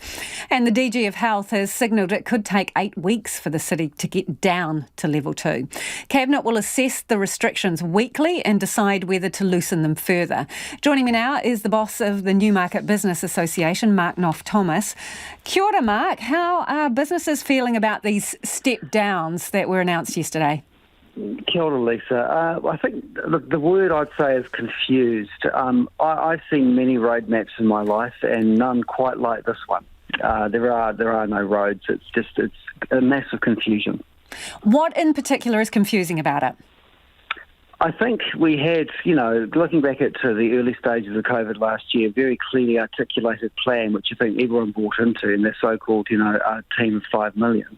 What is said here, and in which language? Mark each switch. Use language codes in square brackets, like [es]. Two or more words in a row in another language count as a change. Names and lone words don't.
[en] And the DG of Health has signalled it could take 8 weeks for the city to get down to Level 2. Cabinet will assess the restrictions weekly and decide whether to loosen them further. Joining me now is the boss of the Newmarket Business Association, Mark Knopf-Thomas. [mi] Kia ora, Mark. [en] How are businesses feeling about these step downs that were announced yesterday? [mi] Kia ora, Lisa. [en] I think the word I'd say is confused. I've seen many roadmaps in my life and none quite like this one. There are no roads. It's a massive confusion. What in particular is confusing about it? I think we had, looking back to the early stages of COVID last year, a very clearly articulated plan, which I think everyone bought into in their so-called, team of 5 million.